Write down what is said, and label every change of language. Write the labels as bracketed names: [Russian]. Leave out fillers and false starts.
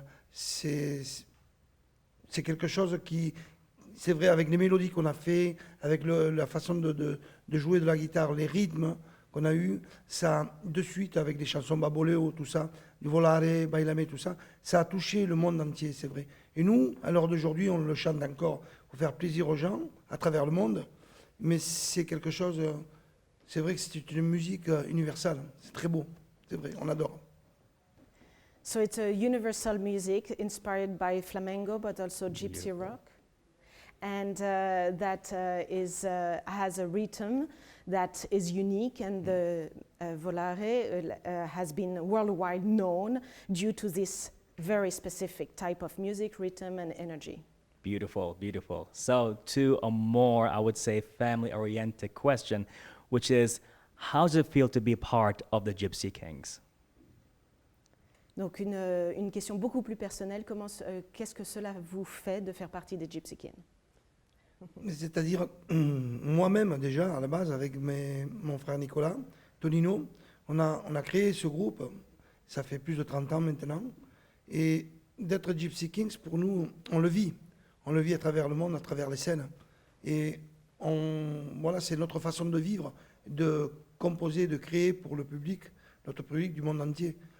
[French] C'est quelque chose qui, c'est vrai, avec les mélodies qu'on a fait, avec la façon de jouer de la guitare, les rythmes qu'on a eu, ça, de suite, avec les chansons baboleo, tout ça, du volare, bailame, tout ça, ça a touché le monde entier, c'est vrai. Et nous, à l'heure d'aujourd'hui, on le chante encore pour faire plaisir aux gens à travers le monde, mais c'est quelque chose... C'est vrai que c'est une musique universelle, c'est très beau, c'est vrai, on adore. [English] So it's a universal music inspired by flamenco but also gypsy rock, and that has a rhythm that is unique, and the volare has been worldwide known due to this very specific type of music, rhythm and energy. Beautiful, beautiful. So to a more, I would say, family-oriented question, which is, how does it feel to be part of the Gypsy Kings? [French] Donc une question beaucoup plus personnelle, qu'est-ce que cela vous fait de faire partie des Gypsy Kings? C'est-à-dire, moi-même déjà, à la base, avec mon frère Nicolas, Tonino, on a créé ce groupe, ça fait plus de 30 ans maintenant, et d'être Gypsy Kings, pour nous, on le vit à travers le monde, à travers les scènes, et voilà, c'est notre façon de vivre, de composer, de créer pour le public, notre public du monde entier.